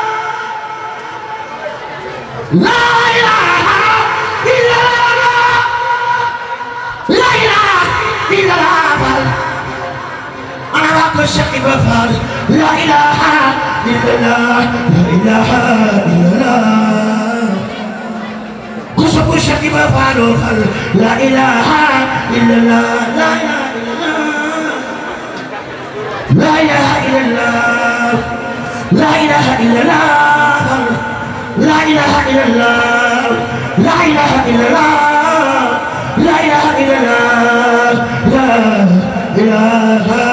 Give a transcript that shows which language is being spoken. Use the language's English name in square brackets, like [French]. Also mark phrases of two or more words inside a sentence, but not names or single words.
[Arabic] لا إله إلا الله لا إله إلا الله أنا و Cheikh Ibrahima Fall لا إله إلا الله لا إله إلا الله [Wolof] ku sopp [Arabic] Cheikh Ibrahima Fall لا إله إلا الله لا إله لا إله إلا الله لا إله إلا الله لا إله إلا الله لا إله إلا الله لا إله إلا الله لا إله